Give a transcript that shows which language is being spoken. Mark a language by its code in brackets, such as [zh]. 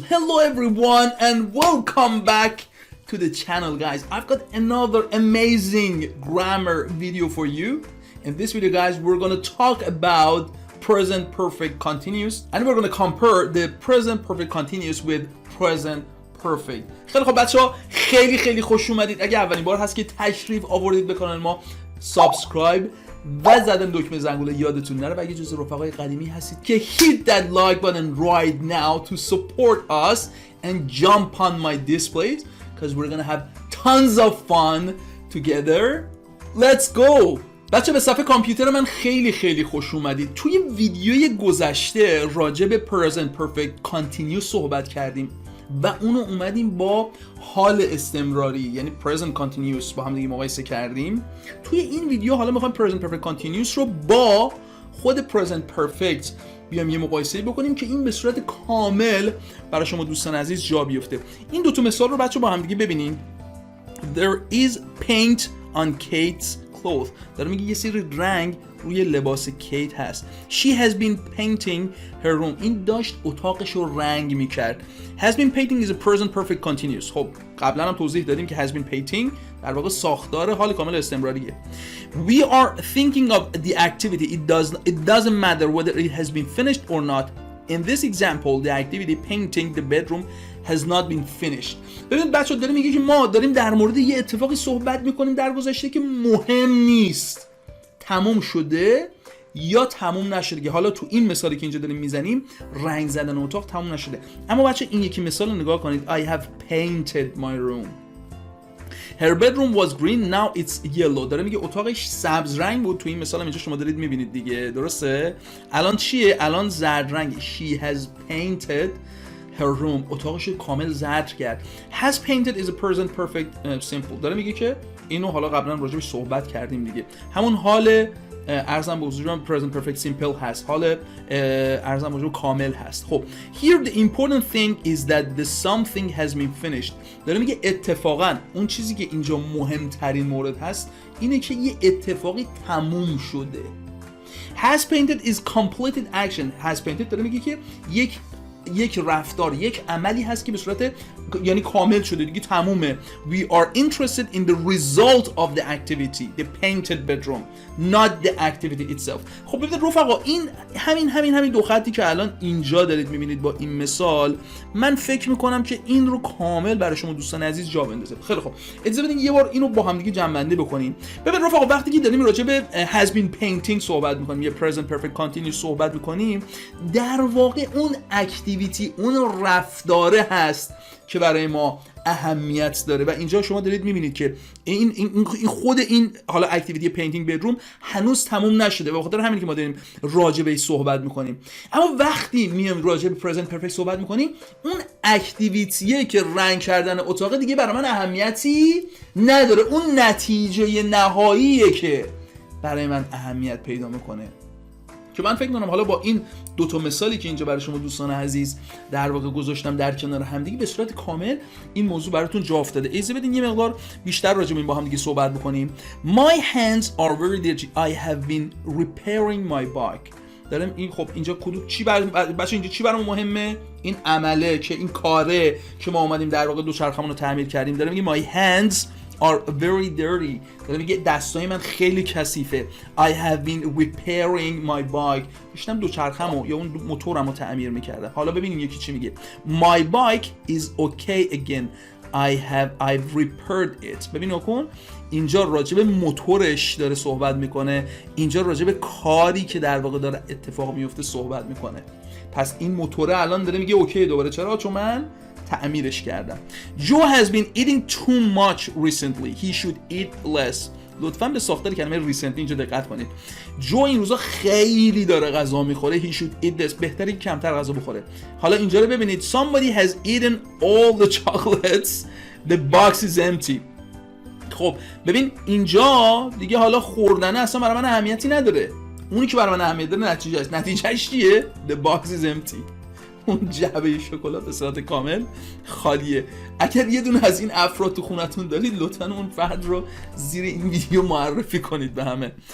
[en] Hello everyone and welcome back to the channel, guys. I've got another amazing grammar video for you. In this video, guys, we're going to talk about present perfect continuous and we're going to compare the present perfect continuous with present perfect. [fa] خیلی خب بچه‌ها، خیلی خوش اومدید. اگه اولین بار هست که تشریف آوردید به کانال ما، سابسکرایب و زدن دکمه زنگوله یادتون نره و اگه جز رفقای قدیمی هستید که [en] hit that like button right now to support us and jump on my displays because we're gonna have tons of fun together. Let's go. [fa] بچه به صفحه کامپیوتر من خیلی خوش اومدید. توی ویدیوی گذشته راجع به present perfect continuous صحبت کردیم و اونو اومدیم با حال استمراری یعنی present continuous با هم دیگه مقایسه کردیم. توی این ویدیو حالا میخوایم present perfect continuous رو با خود present perfect بیام یه مقایسه بکنیم که این به صورت کامل برای شما دوستان عزیز جا بیفته. این دو تا مثال رو بچه با هم دیگه ببینیم. [en] There is paint on Kate's clothes. [fa] داره میگه یه سری رنگ روی لباس کیت هست. [en] She has been painting her room. [fa] این داشت اتاقش رو رنگ میکرد. [en] Has been painting is a present perfect continuous. [fa] خب قبلا هم توضیح دادیم که has been painting در واقع ساختار حال کامل استمراریه. [en] We are thinking of the activity. It doesn't matter whether it has been finished or not. In this example, the activity painting the bedroom has not been finished. [fa] ببینید بچه‌ها داره میگه که ما داریم در مورد یه اتفاقی صحبت میکنیم در گذشته که مهم نیست. تموم شده یا تموم نشده. که حالا تو این مثالی که اینجا داریم میزنیم رنگ زدن اتاق تموم نشده. اما بچه این یکی مثال رو نگاه کنید. [en] I have painted my room. Her bedroom was green, now it's yellow. [fa] داره میگه اتاقش سبز رنگ بود. تو این مثال هم اینجا شما دارید میبینید دیگه، درسته؟ الان چیه؟ الان زرد رنگ. [en] She has painted her room. [fa] اتاقش کامل زرد کرد. [en] Has painted is a present perfect simple. [fa] داره میگه که اینو حالا قبلا راجعش صحبت کردیم دیگه. همون حال ارزم به حضورم present perfect simple هست. حال ارزم به حضور کامل هست. [en] خب here the important thing is that the something has been finished. [fa] داره میگه اتفاقا اون چیزی که اینجا مهمترین مورد هست اینه که یه اتفاقی تموم شده. [en] Has painted is completed action. [fa] Has painted داره میگه که یک رفتار، یک عملی هست که به صورت یعنی کامل شده دیگه، تمومه. [en] We are interested in the result of the activity, the painted bedroom, not the activity itself. [fa] خب ببینید رفقا، این همین دو خطی که الان اینجا دارید میبینید با این مثال، من فکر میکنم که این رو کامل برای شما دوستان عزیز جا بندازه. خیلی خب اجازه بدین یه بار اینو با هم دیگه جمع بکنیم. ببین رفقا، وقتی که داریم راجع به has been painting صحبت میکنیم یا present perfect continuous صحبت میکنیم، در واقع اون اکتیویتی، اون رفتاره هست که برای ما اهمیت داره و اینجا شما دارید میبینید که این خود این حالا اکتیویتی پینتینگ بدروم هنوز تموم نشده و بخاطر همین که ما داریم راجع بهش صحبت میکنیم. اما وقتی میام راجع به پرزنت پرفکت صحبت میکنیم، اون اکتیویتیه که رنگ کردن اتاق دیگه برای من اهمیتی نداره. اون نتیجه نهاییه که برای من اهمیت پیدا میکنه. که من فکر کنم حالا با این دو تا مثالی که اینجا برای شما دوستان عزیز در واقع گذاشتم در کنار هم دیگه، به صورت کامل این موضوع براتون جا افتاده. اجازه بدین یه مقدار بیشتر راجع به این با هم دیگه صحبت بکنیم. [en] My hands are very dirty. I have been repairing my bike. [fa] دارم این خب اینجا کدوم چی بچه اینجا چی برام مهمه؟ این عمله که این کاره که ما اومدیم در واقع دوچرخه‌مون رو تعمیر کردیم. دارم میگه [en] my hands are very dirty. [fa] داره میگه دستای من خیلی کثیفه. [en] I have been repairing my bike. [fa] داشتم دوچرخه‌مو یا اون موتورمو تعمیر میکردم. حالا ببینیم یکی چی میگه. [en] My bike is okay again. I've repaired it. [fa] ببین نکن، اینجا راجع به موتورش داره صحبت میکنه، اینجا راجع به کاری که در واقع داره اتفاق میفته صحبت میکنه. پس این موتوره الان داره میگه اوکی دوباره. چرا؟ چون من تعمیرش کردم. [en] Joe has been eating too much recently. He should eat less. [fa] لطفاً به ساختار کلمه recently اینجا دقت کنید. جو این روزا خیلی داره غذا میخوره. [en] He should eat less. [fa] بهتره کمتر غذا بخوره. حالا اینجا رو ببینید. [en] Somebody has eaten all the chocolates. The box is empty. [fa] خب ببین اینجا دیگه حالا خوردن اصلا برای من اهمیتی نداره. اونی که برای من اهمیت داره نتیجه است. نتیجهش چیه؟ [en] The box is empty. [fa] اون جعبه شکلات به صورت کامل خالیه. اگر یه دونه از این افراد تو خونتون دارید لطفاً اون فرد رو زیر این ویدیو معرفی کنید به همه.